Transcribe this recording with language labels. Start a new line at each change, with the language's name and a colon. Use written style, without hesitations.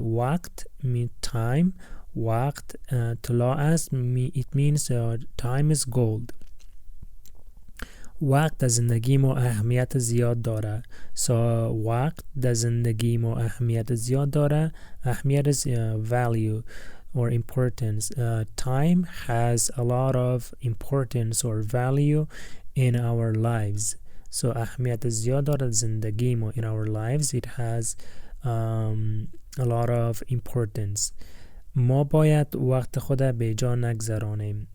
English: وقت means time.
Persian: وقت طلا است,
English: it means time is gold.
Persian: وقت در زندگی ما اهمیت زیاد داره. So وقت در زندگی ما اهمیت زیاد داره.
English: اهمیت is value or importance. Time has a lot of importance or value in our lives.
Persian: So اهمیت زیاد داره زندگی ما
English: in our lives. It has a lot of importance.
Persian: ما باید وقت خود به جا نگذرانیم.